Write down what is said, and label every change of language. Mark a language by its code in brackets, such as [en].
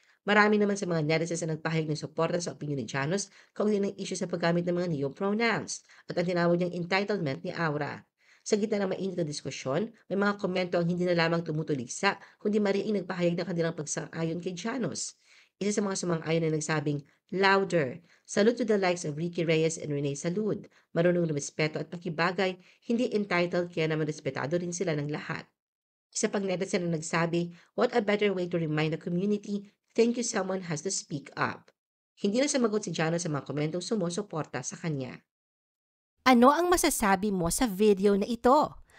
[tl] Marami naman sa mga netizens na nagpahayag ng suporta sa opinion ni Janos kaugnay ng issue sa paggamit ng mga neo-pronouns at ang tinawag niyang entitlement ni Aura. Sa gitna ng mainit na diskusyon, may mga komento ang hindi na lamang tumutuligsa kundi mariing nagpahayag ng kanilang pagsang-ayon kay Janos. Isa sa mga sumang-ayon na nagsabing, louder. [en] Salute to the likes of [tl] Ricky Reyes and Rene Salud. Marunong respeto at pakibagay, hindi entitled kaya naman respetado rin sila ng lahat. Isa pang netizen na nagsabi, [en] what a better way to remind the community, thank you someone has to speak up. [tl] Hindi na sumagot si Jano sa mga komentong sumusuporta sa kanya. Ano ang masasabi mo sa video na ito?